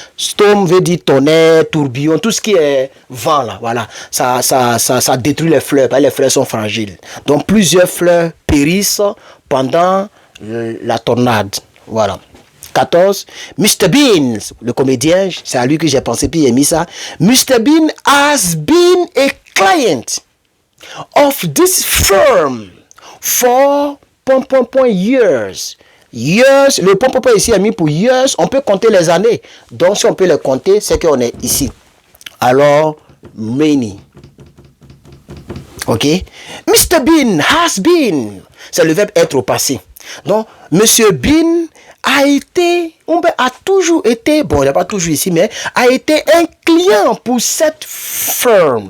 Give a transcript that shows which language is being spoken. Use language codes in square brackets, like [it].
[fr] Storm veut dire tonnerre, tourbillon, tout ce qui est vent, là, voilà, ça détruit les fleurs, parce que les fleurs sont fragiles. Donc, plusieurs fleurs périssent pendant la tornade, voilà. 14. Mr. Bean, le comédien, c'est à lui que j'ai pensé, puis il a mis ça. [en] Mr. Bean has been a client of this firm for years. [fr] Years, le ici est mis pour years, on peut compter les années. Donc si on peut les compter, c'est qu'on est ici. Alors, many. Ok? Mr. [en] Bean has been. [fr] C'est le verbe être au passé. Donc, Monsieur Bean a toujours été, bon, il n'a pas toujours ici, mais a été un client pour cette firme.